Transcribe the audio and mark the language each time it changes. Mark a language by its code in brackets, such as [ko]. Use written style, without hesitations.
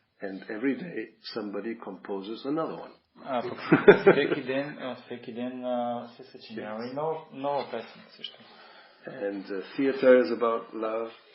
[en] And every day somebody composes another one. [bg] Пък всеки ден се съчинява и нова песен също. [en] And theater is about love.